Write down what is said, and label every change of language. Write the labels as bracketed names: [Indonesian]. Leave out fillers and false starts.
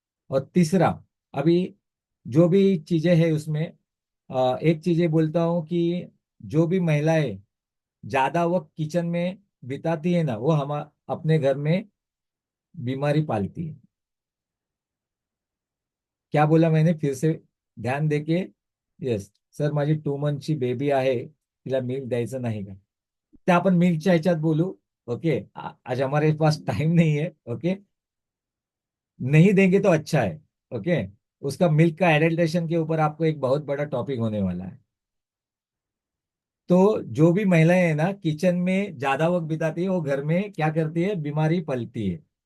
[Hindi] और तीसरा, अभी जो भी चीजें हैं उसमें एक चीजें बोलता हूँ कि जो भी महिलाएं ज्यादा वक्त किचन में बिताती है ना, वो हम अपने घर में बीमारी पालती है। क्या बोला मैंने, फिर से ध्यान देके। [Marathi] येस सर, माझी 2 मंथची बेबी आहे, तिला मिल्क द्यायचं नाही का, ते आपण मिल्कच्या ह्याच्यात बोलू। [Hindi] ओके, आज हमारे पास टाइम नहीं है। ओके, नहीं देंगे तो अच्छा है। ओके, उसका मिल्क का एडल्ट्रेशन के ऊपर आपको एक बहुत बड़ा टॉपिक होने वाला है। तो जो भी महिलाएं हैं ना किचन में ज्यादा वक्त बिताती है, वो घर में क्या करती है, बीमारी पलती है।